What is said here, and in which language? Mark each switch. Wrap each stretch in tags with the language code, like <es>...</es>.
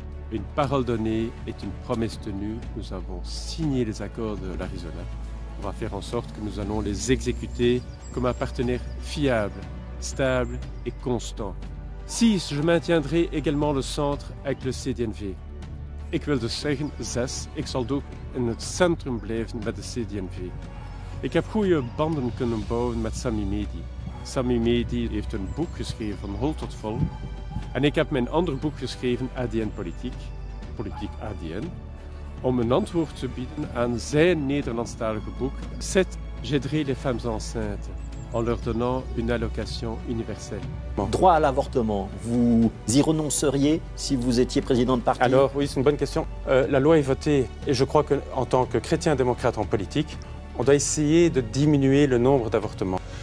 <fr>Une parole donnée est une promesse tenue. Nous avons signé les accords de l'Arizona. On va faire en sorte que nous allons les exécuter comme un partenaire fiable, stable et constant. 6. Je maintiendrai également le centre avec le CDNV.</fr> <nl>Ik wil dus zeggen, 6. Ik zal ook in het centrum blijven met de CDNV. Ik heb goede banden kunnen bouwen met Sami Medi. Sami Medi heeft een boek geschreven van hol tot vol. En ik heb mijn ander boek geschreven, ADN Politiek, Politiek ADN, om een antwoord te bieden aan zijn Nederlandstalige boek. 7.</nl> <fr>J'aiderai les femmes enceintes en leur donnant une allocation universelle. Droit à l'avortement, vous y renonceriez si vous étiez président de parti? Alors oui, c'est une bonne question. La loi est votée et je crois qu'en tant que chrétien démocrate en politique, on doit essayer de diminuer le nombre d'avortements.</fr>